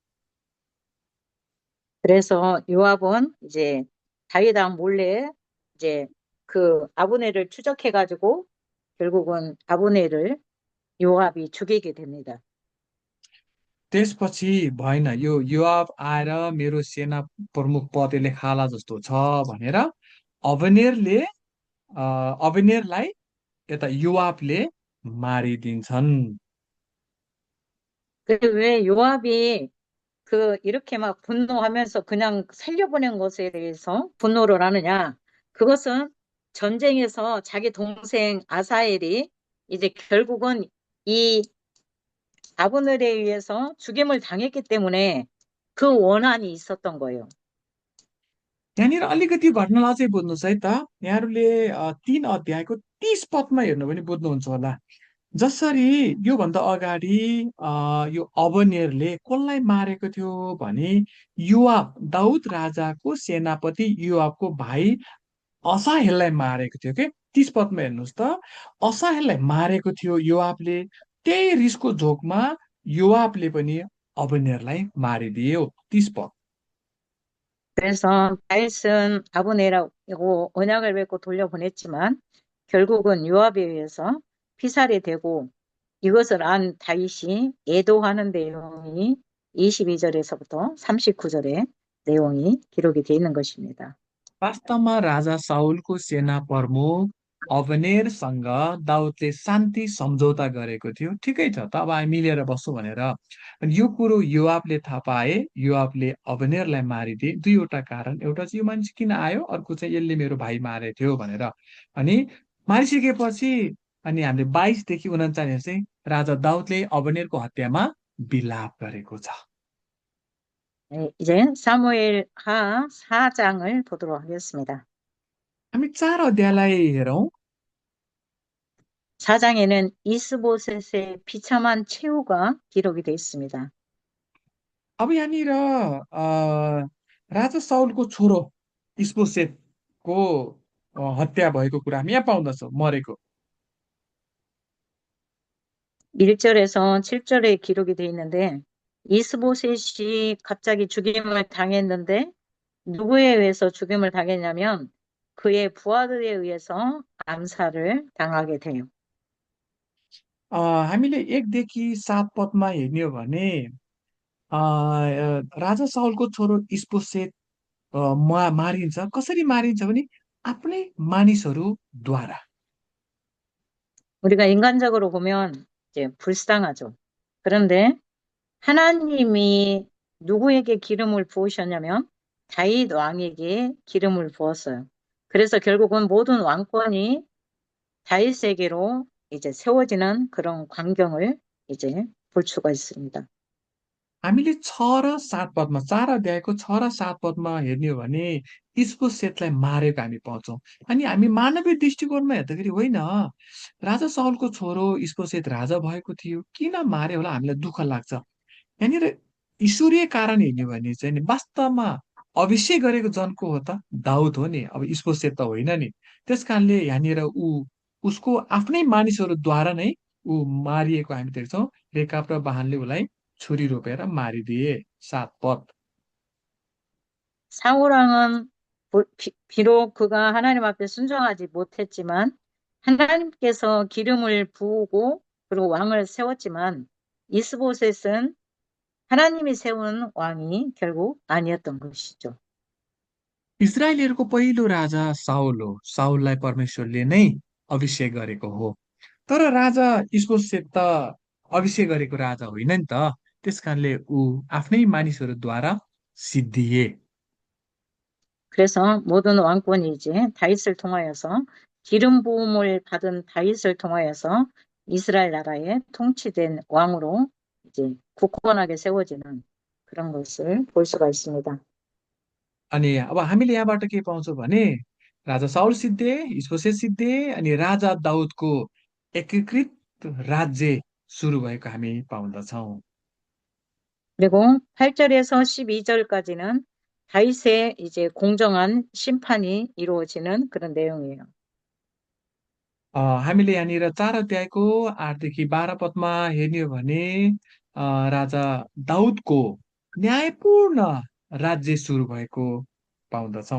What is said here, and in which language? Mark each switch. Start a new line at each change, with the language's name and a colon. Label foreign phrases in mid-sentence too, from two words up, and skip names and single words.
Korean: 그래서 요압은 이제 다윗 왕 몰래 이제 그 아브넬을 추적해가지고 결국은 아브넬을 요압이 죽이게 됩니다.
Nepali: त्यसपछि भएन यो योआब आएर मेरो सेना प्रमुख पदले खाला जस्तो छ भनेर अबनेरले अबनेरलाई यता योआबले मारिदिन्छन्।
Korean: 왜 요압이 이렇게 막 분노하면서 그냥 살려보낸 것에 대해서 분노를 하느냐? 그것은 전쟁에서 자기 동생 아사엘이 이제 결국은 이 아브넬에 의해서 죽임을 당했기 때문에 그 원한이 있었던 거예요.
Nepali: यहाँनिर अलिकति घटनालाई चाहिँ बुझ्नुहोस् है त। यहाँहरूले 3 अध्यायको 30 पदमा हेर्नु भने बुझ्नुहुन्छ होला। जसरी योभन्दा अगाडि यो अबनेरले कसलाई मारेको थियो भने योआब दाउद राजाको सेनापति योआबको भाइ असाहेललाई मारेको थियो के। 30 पदमा हेर्नुहोस् त। असाहेललाई मारेको थियो योआबले। त्यही रिसको झोकमा योआबले पनि अबनेरलाई मारिदियो। 30 पद।
Korean: 그래서 다윗은 아브넬하고 언약을 맺고 돌려보냈지만 결국은 요압에 의해서 피살이 되고 이것을 안 다윗이 애도하는 내용이 22절에서부터 39절의 내용이 기록이 되어 있는 것입니다.
Nepali: वास्तवमा राजा साउलको सेना प्रमुख अबनेरसँग दाउदले शान्ति सम्झौता गरेको थियो। ठिकै छ त, अब हामी मिलेर बस्छौँ भनेर। अनि यो कुरो योआबले थाहा पाए, योआबले अबनेरलाई मारिदिए। दुईवटा कारण, एउटा चाहिँ यो मान्छे किन आयो, अर्को चाहिँ यसले मेरो भाइ मारेको थियो भनेर। अनि मारिसकेपछि अनि हामीले 22 देखि 39 चाहिँ राजा दाउदले अबनेरको हत्यामा विलाप गरेको छ।
Korean: 네, 이제 사무엘 하 4장을 보도록 하겠습니다.
Nepali: हामी 4 अध्यायलाई हेरौँ।
Korean: 4장에는 이스보셋의 비참한 최후가 기록이 되어 있습니다.
Nepali: अब यहाँनिर राजा साउलको छोरो इस्बोसेतको हत्या भएको कुरा हामी यहाँ पाउँदछौँ, मरेको।
Korean: 1절에서 7절에 기록이 되어 있는데 이스보셋이 갑자기 죽임을 당했는데 누구에 의해서 죽임을 당했냐면 그의 부하들에 의해서 암살을 당하게 돼요.
Nepali: हामीले 1देखि 7 पदमा हेर्ने हो भने राजा साउलको छोरो इस्बोसेत मारिन्छ। कसरी मारिन्छ भने आफ्नै मानिसहरूद्वारा।
Korean: 우리가 인간적으로 보면 이제 불쌍하죠. 그런데 하나님이 누구에게 기름을 부으셨냐면 다윗 왕에게 기름을 부었어요. 그래서 결국은 모든 왕권이 다윗에게로 이제 세워지는 그런 광경을 이제 볼 수가 있습니다.
Nepali: हामीले 6 र 7 पदमा, 4 अध्यायको 6 र 7 पदमा हेर्ने हो भने इस्बोसेतलाई मारेको हामी पाउँछौँ। अनि हामी मानवीय दृष्टिकोणमा हेर्दाखेरि होइन, राजा साउलको छोरो इस्बोसेत राजा भएको थियो, किन मारे होला हामीलाई दुःख लाग्छ। यहाँनिर ईश्वरीय कारण हेर्ने हो भने चाहिँ नि वास्तवमा अभिषेक गरेको जन को हो त? दाउद हो नि। अब इस्बोसेत त होइन नि। त्यस कारणले यहाँनिर उसको आफ्नै मानिसहरूद्वारा नै ऊ मारिएको हामी देख्छौँ। रेकाब र बाहनले उसलाई छुरी रोपेर मारिदिए। 7 पद।
Korean: 사울 왕은 비록 그가 하나님 앞에 순종하지 못했지만 하나님께서 기름을 부으고 그리고 왕을 세웠지만 이스보셋은 하나님이 세운 왕이 결국 아니었던 것이죠.
Nepali: इजरायलीहरूको पहिलो राजा साउल हो। साउललाई परमेश्वरले नै अभिषेक गरेको हो। तर राजा इस्बोसेत त अभिषेक गरेको राजा होइन नि त। त्यस कारणले ऊ आफ्नै मानिसहरूद्वारा सिद्धिए।
Korean: 그래서 모든 왕권이 이제 다윗을 통하여서 기름 부음을 받은 다윗을 통하여서 이스라엘 나라의 통치된 왕으로 이제 굳건하게 세워지는 그런 것을 볼 수가 있습니다.
Nepali: अनि अब हामीले यहाँबाट के पाउँछौँ भने राजा साउल सिद्धे, इस्बोसेत सिद्धे, अनि राजा दाउदको एकीकृत राज्य सुरु भएको हामी पाउँदछौँ।
Korean: 그리고 8절에서 12절까지는 다윗의 이제 공정한 심판이 이루어지는 그런 내용이에요.
Nepali: हामीले यहाँनिर 4 अध्यायको 8 देखि 12 पदमा हेर्ने हो भने राजा दाउदको न्यायपूर्ण राज्य सुरु भएको पाउँदछौँ।